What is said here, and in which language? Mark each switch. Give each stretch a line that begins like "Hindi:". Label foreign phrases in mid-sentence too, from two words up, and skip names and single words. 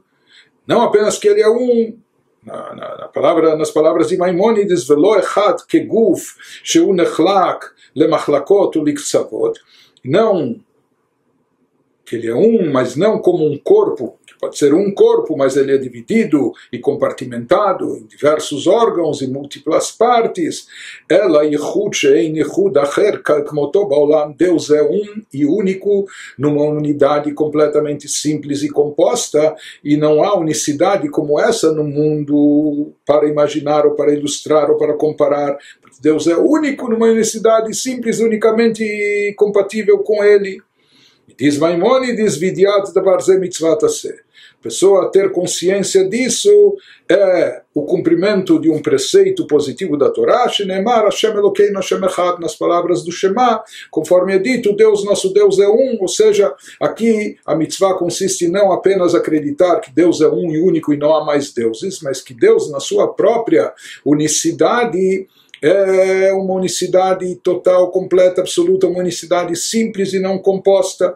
Portuguese: Não apenas que ele é um, nas palavras de Maimônides,
Hebrew: ולא אחד כגוף שהוא נחלק למחלקות ולקצוות,
Portuguese: não que ele é um, mas não como um corpo, que pode ser um corpo, mas ele é dividido e compartimentado em diversos órgãos e múltiplas partes.
Hebrew: אלא יחוד שאין יחוד אחר כמותו בעולם.
Portuguese: Deus é um e único numa unidade completamente simples e composta, e não há unicidade como essa no mundo para imaginar ou para ilustrar ou para comparar. Deus é único numa unicidade simples, unicamente compatível com ele. Diz Maimônides,
Hebrew: וידיעת דבר זה מצות עשה.
Portuguese: Pessoa ter consciência disso é o cumprimento de um preceito positivo da Torá,
Hebrew: שנאמר השם אלקינו השם אחד,
Portuguese: nas palavras do Shema, conforme é dito, Deus, nosso Deus é um, ou seja, aqui a mitzvah consiste em não apenas acreditar que Deus é um e único e não há mais deuses, mas que Deus, na sua própria unicidade, é uma unicidade total, completa, absoluta, uma unicidade simples e não composta.